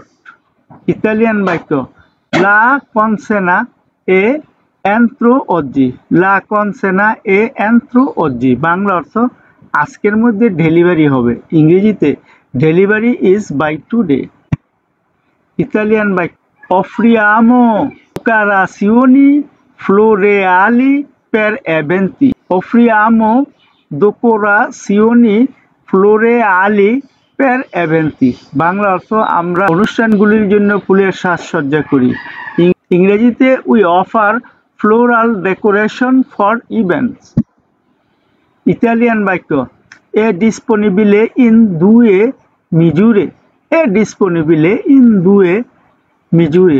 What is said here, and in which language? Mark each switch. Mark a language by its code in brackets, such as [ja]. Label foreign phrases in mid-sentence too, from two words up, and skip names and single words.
[bn] ইতালিয়ান বাক্য [it] la consegna è entro oggi. la consegna è entro oggi. [bn] বাংলা অর্থ আজকের মধ্যে ডেলিভারি হবে। [it] ইংরেজিতে [en] delivery is by today. [bn] ইতালিয়ান বাক্য [it] offriamo decorazioni floreali per eventi. offriamo decorazioni floreali per eventi. [bn] বাংলা অর্থ আমরা অনুষ্ঠানগুলির জন্য ফুলের সাজসজ্জা করি। [en] ইংরেজিতে we offer floral decoration for events. [bn] ইতালিয়ান বাক্য [it] è disponibile in due misure. è disponibile in due misure.